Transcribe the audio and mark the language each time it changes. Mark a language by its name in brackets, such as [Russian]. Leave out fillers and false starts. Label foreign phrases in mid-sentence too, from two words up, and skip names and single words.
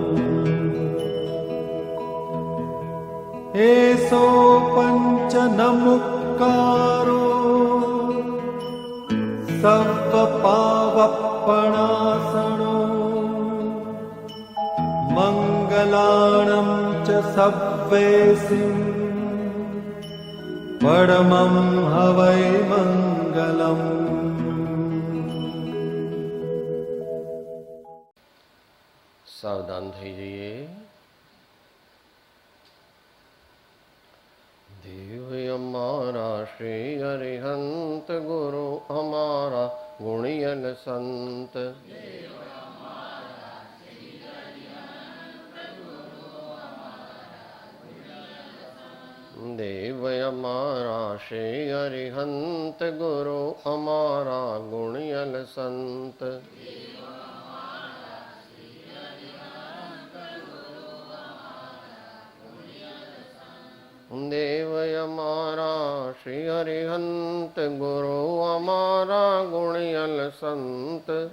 [Prakrit languages] एसो पंच नमुक्कारो सव्वपावप्पणासनो मंगलाणं च सव्वेसिं परमं हवै मंगलम्। [Gujarati] सावधान થઈ જઈએ। [Hindi] देव हमारा श्री अरिहंत गुरु हमारा गुणियल संत देव हमारा श्री अरिहंत गुरु हमारा गुणियल संत देव हमारा श्री अरिहंत गुरु हमारा गुणियल संत